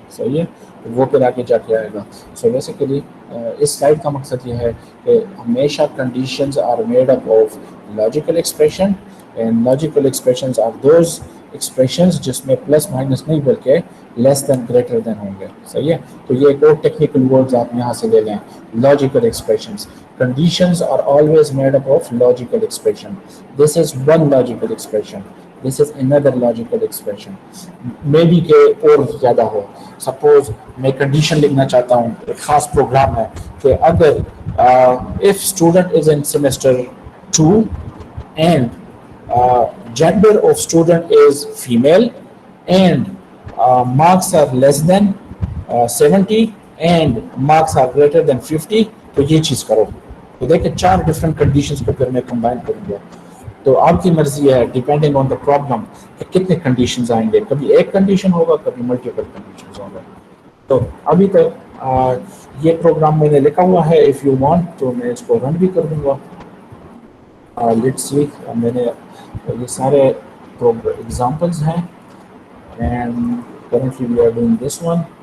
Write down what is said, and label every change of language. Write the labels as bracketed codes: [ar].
[hi] सही है, तो वो फिर आगे जाके आएगा. सो बेसिकली इस स्लाइड का मकसद ये है कि हमेशा [en] conditions are made up of logical expression, [hi] and logical expressions are those expressions जिसमें प्लस माइनस नहीं बल्कि लेस देन ग्रेटर देन होंगे. सही है, तो ये एक और टेक्निकल वर्ड्स आप यहाँ से ले लें, logical expressions. [en] Conditions are always made up of logical expression. This is one logical expression. This is another logical expression. [hi] Maybe के और ज़्यादा हो. Suppose मैं condition लिखना चाहता हूँ, एक खास प्रोग्राम है कि अगर [en] if student is in semester 2 and gender of student is female and marks are less than 70 and marks are greater than 50, [hi] तो ये चीज़ करो. तो देखिए 4 डिफरेंट कंडीशंस को फिर मैं कंबाइन करूंगा. तो आपकी मर्जी है डिपेंडिंग ऑन द प्रॉब्लम कि कितने कंडीशंस आएंगे. कभी एक कंडीशन होगा, कभी मल्टीपल कंडीशंस होगा. तो अभी तक ये प्रोग्राम मैंने लिखा हुआ है. इफ़ यू वांट तो मैं इसको रन भी कर दूंगा. लेट्स सी, मैंने ये सारे एग्जांपल्स हैं and [en] currently we are doing this one.